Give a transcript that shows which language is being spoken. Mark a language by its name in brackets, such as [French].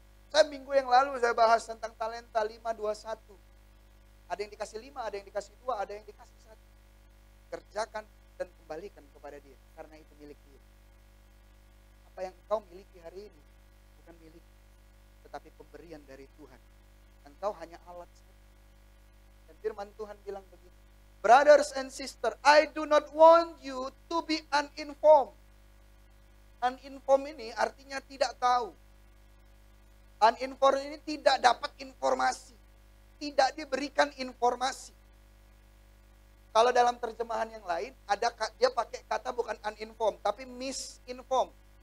[Indonesian] Saya minggu yang lalu saya bahas tentang talenta 521. Ada yang dikasih 5, ada yang dikasih 2, ada yang dikasih 1. Kerjakan dan kembalikan kepada Dia, karena itu milik Dia. Apa yang engkau miliki hari ini bukan milik, tetapi pemberian dari Tuhan. Engkau hanya alat saja. Dan firman Tuhan bilang begini, [English] brothers and sisters, I do not want you to be uninformed. [Indonesian] Uninformed ini artinya tidak tahu. Uninformed ini tidak dapat informasi. Tidak diberikan informasi. Kalau dalam terjemahan yang lain, dia pakai kata bukan uninformed, tapi misinformed.